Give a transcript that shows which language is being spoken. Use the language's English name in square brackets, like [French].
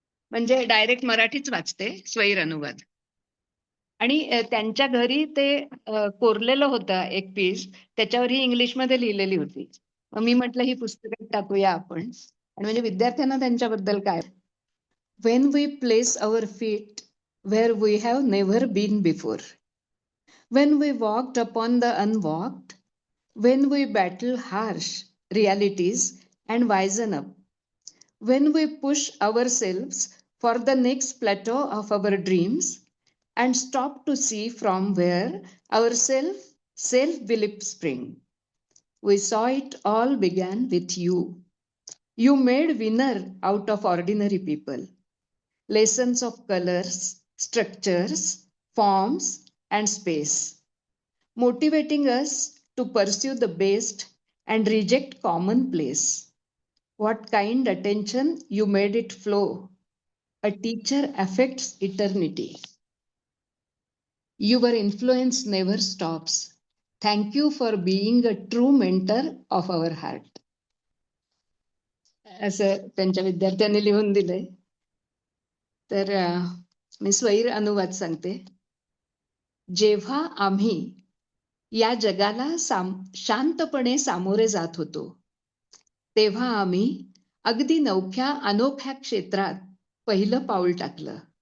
[Marathi] म्हणजे डायरेक्ट मराठीच वाचते, स्वैर अनुवाद. आणि त्यांच्या घरी ते कोरलेलं होतं एक पीस, त्याच्यावर ही इंग्लिशमध्ये लिहिलेली होती. मग मी म्हटलं ही पुस्तकात टाकूया आपण. आणि म्हणजे विद्यार्थ्यांना त्यांच्याबद्दल काय, [English] when we place our feet where we have never been before, when we walked upon the unwalked, when we battle harsh realities and wisen up, when we push ourselves for the next plateau of our dreams and stop to see from where our self-belief spring. We saw it all began with you. You made winner out of ordinary people. Lessons of colors, structures, forms, and space. Motivating us to pursue the best and reject commonplace. What kind attention you made it flow. A teacher affects eternity. Your influence never stops. Thank you for being a true mentor of our heart. [Marathi] असं त्यांच्या विद्यार्थ्यांनी लिहून दिलंय. तर मी स्वैर अनुवाद सांगते. जेव्हा आम्ही या जगाला शांतपणे सामोरे जात होतो, तेव्हा आम्ही अगदी नवख्या अनोख्या क्षेत्रात पहिलं पाऊल टाकलं.